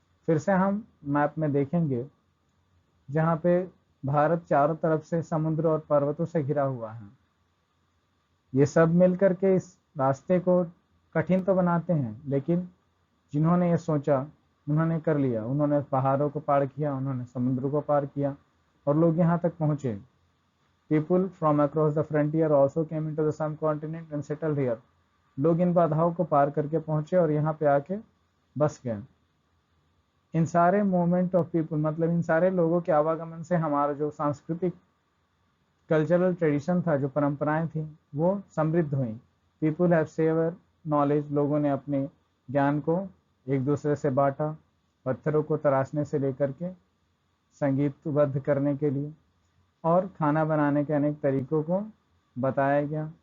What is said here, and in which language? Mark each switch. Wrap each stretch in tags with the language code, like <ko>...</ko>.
<hi>फिर से हम मैप में देखेंगे, जहाँ पे भारत चारों तरफ से समुद्र और पर्वतों से घिरा हुआ है। ये सब मिलकर के इस रास्ते को कठिन तो बनाते हैं, लेकिन जिन्होंने ये सोचा उन्होंने कर लिया। उन्होंने पहाड़ों को पार किया, उन्होंने समुद्र को पार किया और लोग यहाँ तक पहुँचे।</hi> <en>People from across the frontier also came into the subcontinent and settled here.</en> <hi>लोग इन बाधाओं को पार करके पहुंचे और यहाँ पे आके बस गए। इन सारे</hi> <en>movement of people,</en> <hi>मतलब इन सारे लोगों के आवागमन से हमारा जो सांस्कृतिक कल्चरल ट्रेडिशन था, जो परंपराएं थी, वो समृद्ध हुई।</hi> <en>people have share knowledge,</en> <hi>लोगों ने अपने ज्ञान को एक दूसरे से बांटा, पत्थरों को तराशने से लेकर के संगीतबद्ध करने के लिए, और खाना बनाने के अनेक तरीकों को बताया गया।</hi>